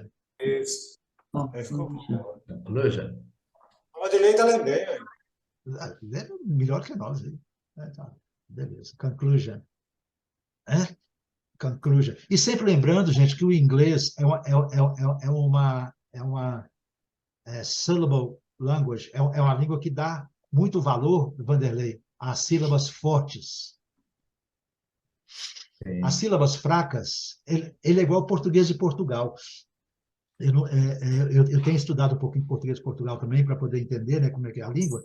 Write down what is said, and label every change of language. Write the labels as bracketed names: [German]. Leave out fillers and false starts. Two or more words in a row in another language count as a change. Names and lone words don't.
[Portuguese] Isso. Aí ficou Conclusion. bom. Conclusion. A Madeleine tá lendo bem, aí. É melhor que nós aí. Tá. Beleza. Conclusion. Conclusion. E sempre lembrando, gente, que o inglês é uma [English] syllable language, [Portuguese] é uma língua que dá muito valor, Vanderlei, às sílabas fortes. Sim. As sílabas fracas, ele é igual ao português de Portugal. Eu tenho estudado um pouquinho português de Portugal também, para poder entender, né, como é que é a língua.